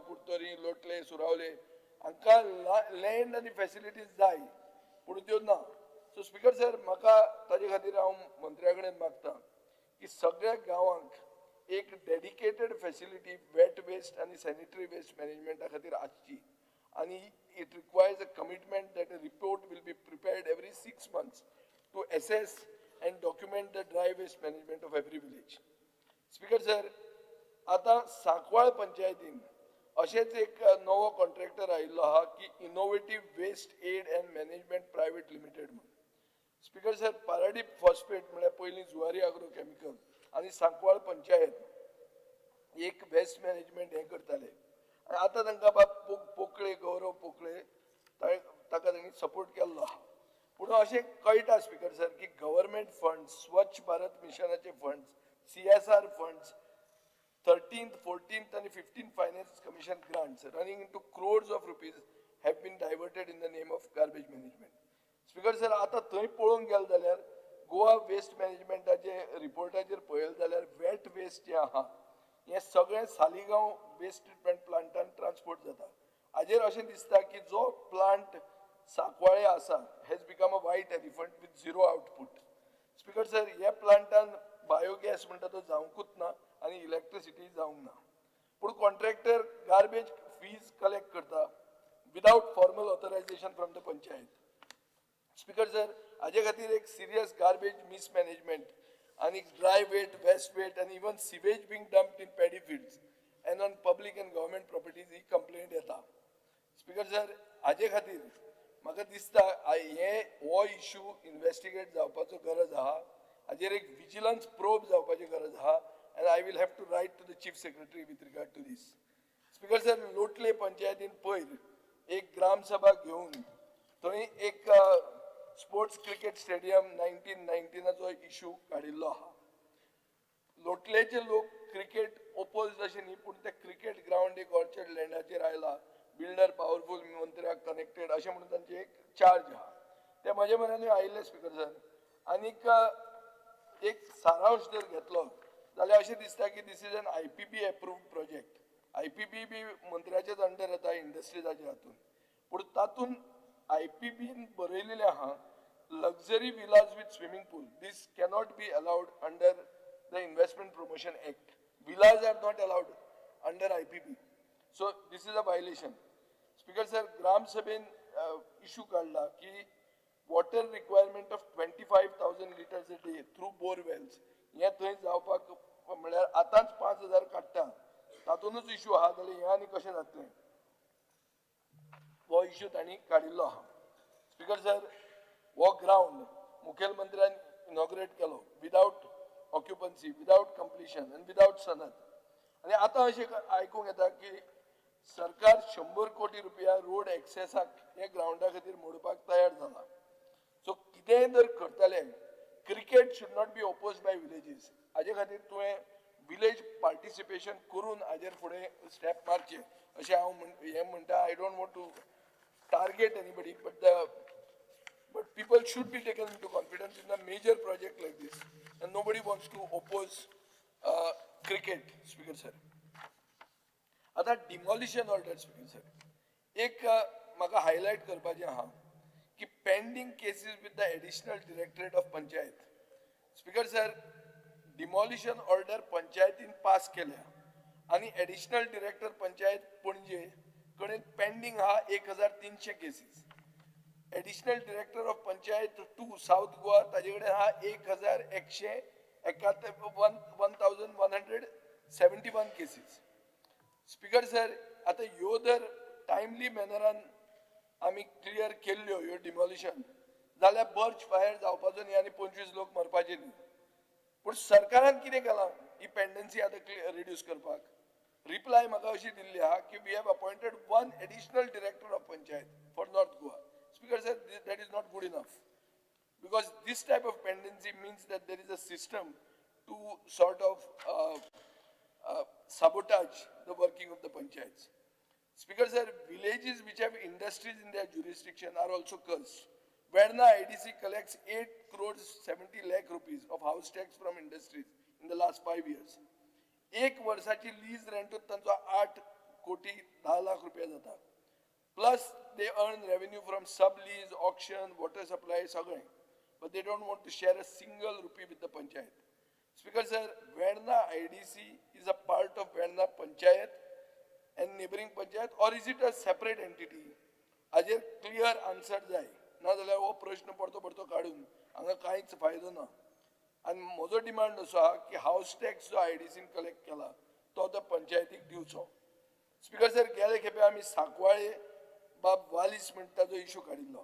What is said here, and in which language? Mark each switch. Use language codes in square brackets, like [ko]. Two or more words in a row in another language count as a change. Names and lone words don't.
[kok] कुर्तोरी लोटले सुरावले हांकां लँड आनी फॅसिलिटीज जाय पूण त्यो ना सो [en] Speaker sir [kok] म्हाका ताजे खातीर हांव मंत्र्या कडेन मागतां की सगळ्या गांवांक एक [en] dedicated facility wet waste [kok] आनी [en] sanitary waste management [kok] खातीर आसची [en] and it requires a commitment that a report will be prepared every 6 months to assess and document the dry waste management of every village. Speaker sir, [kok] आता सांकवाळ पंचायतीन अशेच एक नवो कॉन्ट्रॅक्टर आयिल्लो आहा की इनोवेटिव्ह वेस्ट एड अँड मॅनेजमेंट प्रायव्हेट लिमिटेड म्हणून [en] Speaker sir [kok] पाराडीप फॉस्फेट म्हळ्यार पयलीं जुवारी एग्रो केमिकल आनी सांकवाळ पंचायत एक [en] waste management [kok] हें करताले आतां तांकां बाब पोकळे गौरव पोकळे ताका तांणी सपोर्ट केल्लो आहा पूण अशें कळटा [en] Speaker sir [kok] की [en] government funds [kok] स्वच्छ भारत मिशनाचे फंड्स [en] CSR funds 13th, 14th and 15th Finance Commission grants running into crores of rupees have been diverted in the name of garbage management. Speaker sir, [kok] आता थंय पळोवंक गेल जाल्यार गोवा वेस्ट मॅनेजमेंटाचे रिपोर्टाचेर पळयलें जाल्यार [en] wet waste [kok] जे आहा हे सगळें सालिगांव वेस्ट ट्रीटमेंट प्लांटान ट्रान्सपोर्ट जाता हाजेर अशें दिसता की जो प्लांट सांकवाळे आसा [en] has become a white elephant with zero output speaker [kok] सर ह्या प्लांटान बायोगॅस म्हणटा तो जावंकूच ना आनी इलेक्ट्रिसिटी जावंक ना पूण [en] contractor garbage fees collect [kok] करता [en] without formal authorization from the panchayat speaker sir [kok] हाजे खातीर एक [en] serious garbage mismanagement and dry weight, waste weight and even sewage being dumped in paddy fields and on public and government properties he complained [kok] येता. [en] Speaker sir, [kok] हाजे खातीर म्हाका दिसता हो [en] issue investigate [kok] जावपाचो गरज आहा हाजेर एक [en] vigilance probe [kok] जावपाची गरज आहा [en] and I will have to write to the chief secretary with regard to this. Speaker sir, [kok] लोटले पंचायतीन पयर एक ग्राम सभा घेवन थंय एक [en] sports cricket stadium [kok] 1919चो इश्यू काडिल्लो आहा लोटलेचे लोक क्रिकेट ओपोज अशें न्ही पूण ते क्रिकेट ग्राउंड एक [en] orchard land [kok] आयला [en] builder powerful [kok] मंत्र्याक कनेक्टेड अशें म्हणून तांचे एक चार्ज आहा ते म्हजे मनान आयिल्ले [en] Speaker sir [kok] आनीक एक सारांश जर घेतलो जाल्यार अशें दिसता की [en] this is an IPB approved project. [kok] IPB बी मंत्र्याच्याच अंडर येता इंडस्ट्रीजाच्या हातून, पूण तातून IPBन बरयलेलें आहा [en] luxury villas with swimming pool. This cannot be allowed under the Investment Promotion Act. Villas are not allowed under IPB. So this is a violation. Speaker sir, Gram Sabhin issue [kok] काढला की [en] water requirement of 25,000 liters a day through bore wells. [kok] हे थंय जावपाक म्हळ्यार आतांच 5,000 काडटा. तातूनच इश्यू आहा जाल्यार हे आनी कशें जातलें? हो इश्यू तांणी काडिल्लो आहा. [en] Speaker sir, [kok] वो ग्राउंड मुखेलमंत्र्यान इनॉग्रेट केलो [en] without occupancy, without completion [kok] आनी विदाउट सनद. आनी आतां अशें आयकूंक येता की सरकार 100 कोटी रुपया [en] road access [kok] हे ग्राउंडा खातीर मोडपाक तयार जाला. [en] so [kok] कितेंय जर करतले, [en] cricket should not be opposed by villages. [kok] हाजे खातीर तुवें [en] village participation [kok] करून हाजेर फुडें स्टेप मारचें अशें हांव म्हणटा. [en] I don't want to target anybody, but people should be taken into confidence in a major project like this, and nobody wants to oppose cricket. Speaker sir, आता demolition order, speaker sir, [kok] एक म्हाका [en] highlight [kok] करपाचें आहा की [en] pending cases with the additional directorate of panchayat. Speaker sir, demolition order [kok] पंचायतीन पास केल्या आणि [en] additional director [kok] पंचायत पणजे कडेन pending आहा 1,300 cases. [en] additional director of panchayat 2 South Goa [kok] ताजे कडेन हा [en] 1,171 cases. Speaker sir, [kok] आता ह्यो जर [en] timely manner [kok] आमी क्लियर केल्ल्यो ह्यो डिमॉलिशन जाल्यार बर्च फायर जावपाचो न्ही आनी 25 लोक मरपाचे न्ही. पूण सरकारान कितें केलां ही पेंडन्सी आतां रिड्यूस करपाक? [en] reply [kok] म्हाका अशी दिल्ली आहा की [en] we have appointed 1 additional director of panchayat for North Goa. Speaker said that is not good enough, because this type of pendency means that there is a system to sort of sabotage the working of the panchayats. Speaker sir, villages which have industries in their jurisdiction are also cursed. Verna IDC collects 8 crores 70 lakh rupees of house tax from industries in the last 5 years. [kok] एक वर्षाची [en] lease rent [kok] तांचो 8 कोटी 10 लाख रुपया जाता. [en] Plus, they earn revenue from sub-lease, auction, water supply, सगळें. But they don't want to share a single rupee with the panchayat. Speaker sir, Verna IDC is a part of Verna Panchayat and neighboring panchayat, or is it a separate entity? [kok] हाजेर [en] clear answer [kok] जाय. ना जाल्यार हो प्रश्न परतो काडून हांगा कांयच फायदो ना. आनी म्हजो डिमांड असो आहा की [en] house tax [kok] जो IDCन कलेक्ट केला तो त्या पंचायतीक दिवचो. [en] Speaker sir, [kok] गेले खेपे आमी सांकवाळे बाब वालीस म्हणटा जो इश्यू काडिल्लो.